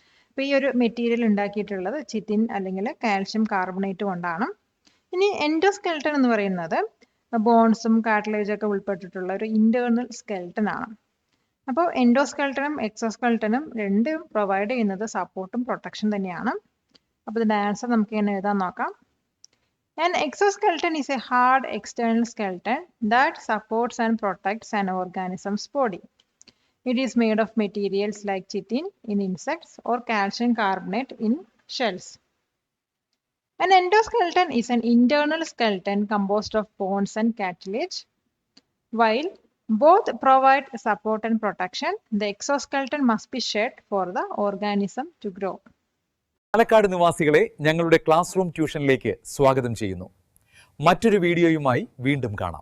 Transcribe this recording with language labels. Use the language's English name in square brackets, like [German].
[Malayalam] അപ്പോൾ ഈ ഒരു മെറ്റീരിയൽ ഉണ്ടാക്കിയിട്ടുള്ളത് ചിറ്റിൻ അല്ലെങ്കിൽ കാൽഷ്യം കാർബണേറ്റ് കൊണ്ടാണ്. ഇനി എൻഡോസ്കെൽട്ടൻ എന്ന് പറയുന്നത് ബോൺസും കാർട്ടിലേജും ഒക്കെ ഉൾപ്പെട്ടിട്ടുള്ള ഒരു ഇന്റേർണൽ സ്കെൽട്ടൻ ആണ്. അപ്പോൾ എൻഡോസ്കെൽട്ടനും എക്സോസ്കെൽട്ടനും രണ്ടും പ്രൊവൈഡ് ചെയ്യുന്നത് സപ്പോർട്ടും പ്രൊട്ടക്ഷൻ തന്നെയാണ്. അപ്പോൾ ഇതിന്റെ ആൻസർ നമുക്ക് ഇങ്ങനെ എഴുതാൻ നോക്കാം. [English] An exoskeleton is a hard external skeleton that supports and protects an organism's body. It is made of materials like chitin in insects or calcium carbonate in shells. An endoskeleton is an internal skeleton composed of bones and cartilage, while Both provide support and protection. The exoskeleton must be shed for the organism to grow. [Malayalam] Palakkad നിവാസികളെ ഞങ്ങളുടെ class room ട്യൂഷനിലേക്ക് സ്വാഗതം ചെയ്യുന്നു. മറ്റൊരു വീഡിയോയുമായി വീണ്ടും കാണാം.